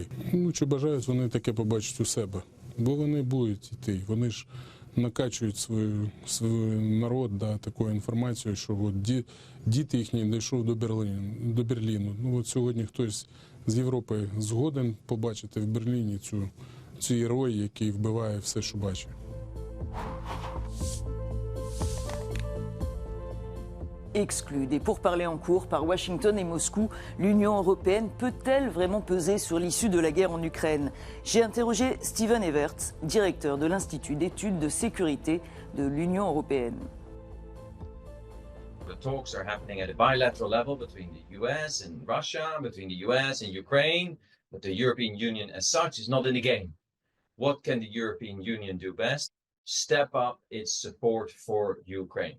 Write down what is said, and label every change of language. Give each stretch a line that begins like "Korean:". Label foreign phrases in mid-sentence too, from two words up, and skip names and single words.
Ukrainian: Чи бажають вони таке побачити у себе? Бо вони будуть йти, вони ж накачують свій народ такою інформацією, що діти їхні дійшов до Берліну. Сьогодні хтось з Європи згоден побачити в Берліні цю цей герой, який вбиває все, що бачить.
French: Exclue des pourparlers en cours par Washington et Moscou, l'Union européenne peut-elle vraiment peser sur l'issue de la guerre en Ukraine? J'ai interrogé Steven Everts, directeur de l'Institut d'études de sécurité de l'Union européenne.
English: The talks are happening at a bilateral level between the US and Russia, between the US and Ukraine, but the European Union as such is not in the game. What can the European Union do best? Step up its support for Ukraine.